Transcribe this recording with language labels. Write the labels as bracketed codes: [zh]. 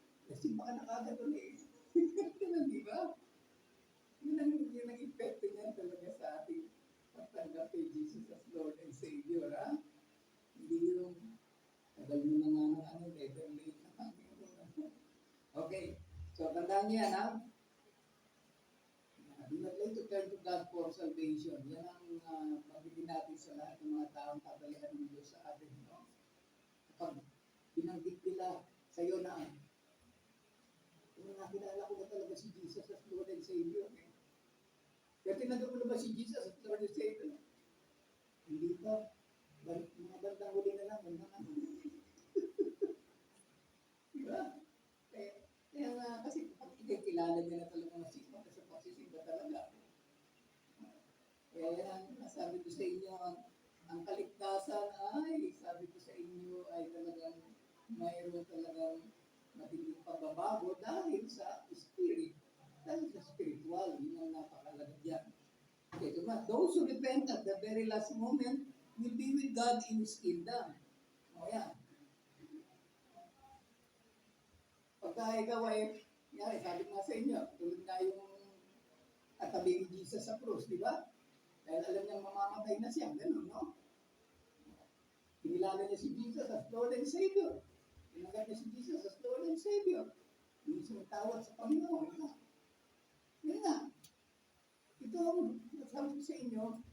[tl] Kasi baka nakagad ulit. Ganun, di ba? Yun ang epekto niya talaga sa ating pagtanggap kay Jesus as Lord and Savior, ha? Hindi yung tagal mo na nga ng never late na. Okay, so tandaan niya, ha? [en] Do not late to turn to God for salvation. [tl] Yan ang mabigyan natin sa lahat ng mga taong tatalihan ng Diyos sa atin, no? Kapag binanggit nila sa iyo na, nakilala ko na talaga si Jesus as Lord and Savior, eh. Kaya tinanggap mo na ba si Jesus as Lord and Savior? Hindi pa. Mga bandang huli na lang. Diba? Kaya nga, kasi kilala niya na talaga masisimba kasi pagsisimba talaga. Kaya yan ang nasabi ko sa inyo, ang kaligtasan ay, sabi ko sa inyo, ay talagang mayroon talagang matinding pagbabago dahil sa spirit, dahil sa spiritual, yun ang napakalaga dyan. [en] Okay, so those who repent at the very last moment will be with God in His kingdom. [tl] O yan. Pagka ikaw ay, sabi nga sa inyo, tulad nga yung katabi ni Jesus sa cross, di ba? Dahil alam niyang mamamatay na siya, gano'n, no? Kinilala niya si Jesus as Lord and Savior. Tinanggap niya si Jesus as Lord and Savior. Yung sumatawad sa Panginoon. Yan nga. Ito ang nasabi ko sa inyo.